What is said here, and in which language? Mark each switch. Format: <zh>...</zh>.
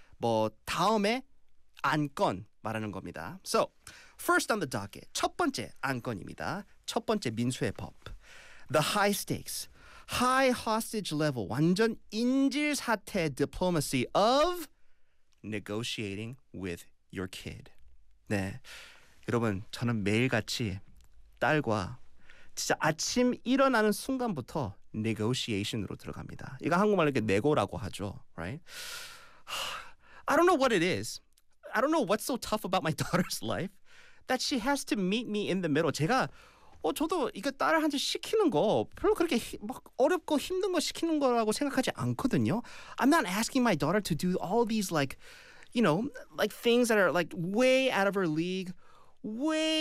<ko>뭐 다음에 안건 말하는 겁니다.</ko> <en>So, first on the docket,</en> <ko>첫 번째 안건입니다. 첫 번째 민수의 법.</ko> <en>The high stakes, high hostage level,</en> <ko>완전 인질사태</ko> <en>diplomacy of negotiating with your kid.</en> <ko>네, 여러분 저는 매일같이 딸과 진짜 아침 일어나는 순간부터 negotiation으로 들어갑니다. 이거 한국말로 이렇게 네고라고 하죠, right?</ko> <en>I don't know what it is. I don't know what's so tough about my daughter's life that she has to meet me in the middle.</en> <ko>제가 저도 이거 딸한테 시키는 거 별로 그렇게 막 어렵고 힘든 거 시키는 거라고 생각하지 않거든요.</ko> <en>I'm not asking my daughter to do all these like, you know, like things that are like way out of her league, way.</en>